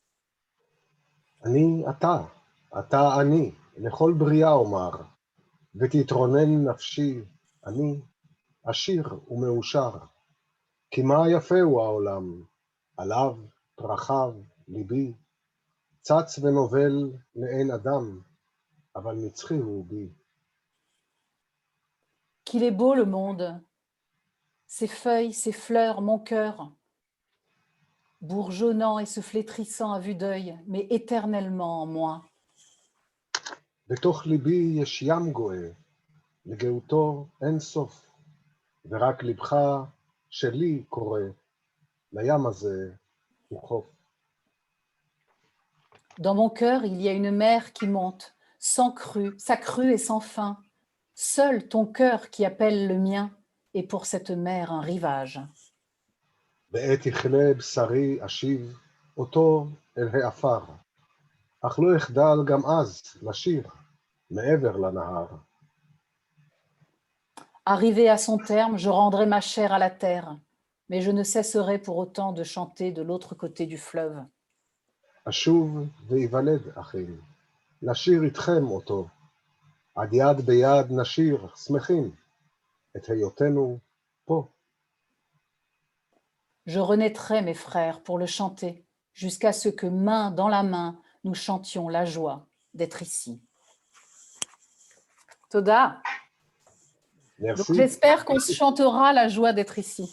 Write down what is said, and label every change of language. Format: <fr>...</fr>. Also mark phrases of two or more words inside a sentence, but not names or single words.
<he>אני אתה אני, לכל בריאה אומר, ותתרונן נפשי, אני עשיר ומאושר. כי מה יפה הוא העולם, עליו, פרחיו, ליבי, צץ ונובל לאין אדם, אבל נצחי הוא בי.</he> <fr>Qu'il est beau le monde, ses feuilles, ses fleurs, mon cœur, bourgeonnant et se flétrissant à vue d'œil, mais éternellement en moi.</fr> <he>בתוך ליבי יש ים גואה, לגאותו אין סוף, ורק לבך שלי קורא, לים הזה הוא חוף.</he> <fr>Dans mon cœur, il y a une mer qui monte, sa crue est sans fin. Seul ton cœur qui appelle le mien est pour cette mer un rivage.</fr> <he>בעת יכלה בשרי אשיב אותו אל העפר, אך לא אחדל גם אז לשיר מעבר לנהר.</he> <fr>Arrivé à son terme, je rendrai ma chair à la terre, mais je ne cesserai pour autant de chanter de l'autre côté du fleuve.</fr> <he>אשוב ויוולד אחים, לשיר איתכם אותו, עד יד ביד נשיר שמחים, את היותנו פה.</he> <fr>Je renaîtrai, mes frères, pour le chanter, jusqu'à ce que, main dans la main, nous chantions la joie d'être ici. Toda. Donc, Merci. j'espère qu'on se chantera la joie d'être ici.</fr>